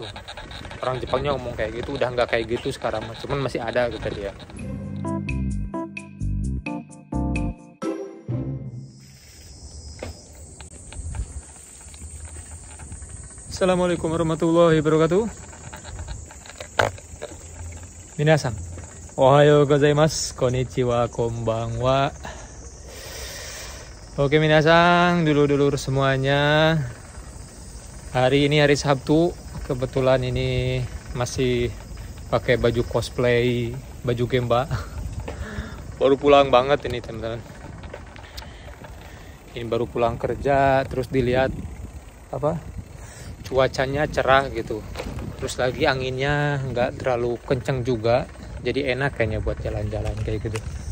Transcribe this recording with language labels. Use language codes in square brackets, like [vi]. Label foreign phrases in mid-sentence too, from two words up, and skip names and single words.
[id] Orang Jepangnya ngomong kayak gitu, udah nggak kayak gitu sekarang, cuman masih ada kata dia. [ar] السلام عليكم ورحمة الله وبركاته. [ja] 皆さん、おはようございます、こんにちは、こんばんは. [id] Oke minasan, dulur-dulur semuanya. Hari ini hari Sabtu, kebetulan ini masih pakai baju cosplay, baju Gemba. Baru pulang banget ini teman-teman. Ini baru pulang kerja, terus dilihat cuacanya cerah gitu, terus lagi anginnya nggak terlalu kenceng juga, jadi enak kayaknya buat jalan-jalan kayak gitu.